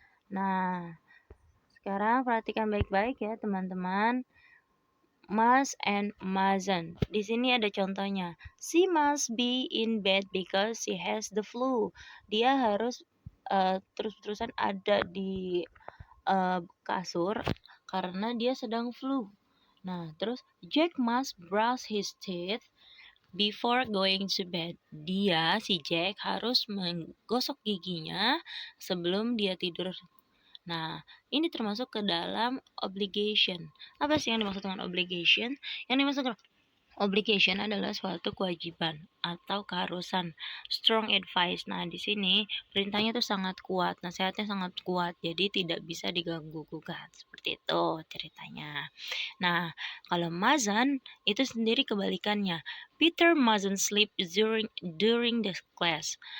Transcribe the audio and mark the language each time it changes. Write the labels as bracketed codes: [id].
[id] Nah, sekarang perhatikan baik-baik ya teman-teman. [en] Must and mustn't. [id] Di sini ada contohnya. [en] She must be in bed because she has the flu. [id] Dia harus terus-terusan ada di kasur karena dia sedang flu. Nah, terus [en] Jack must brush his teeth before going to bed. [id] Dia, si Jack, harus menggosok giginya sebelum dia tidur. Nah, ini termasuk ke dalam obligation. Apa sih yang dimaksud dengan obligation? Yang dimaksud dengan obligation adalah suatu kewajiban atau keharusan. [en] Strong advice. [id] Nah, di sini perintahnya tuh sangat kuat, nasihatnya sangat kuat, jadi tidak bisa diganggu gugat. Seperti itu ceritanya. Nah, kalau mustn't itu sendiri kebalikannya. [en] Peter mustn't sleep during the class.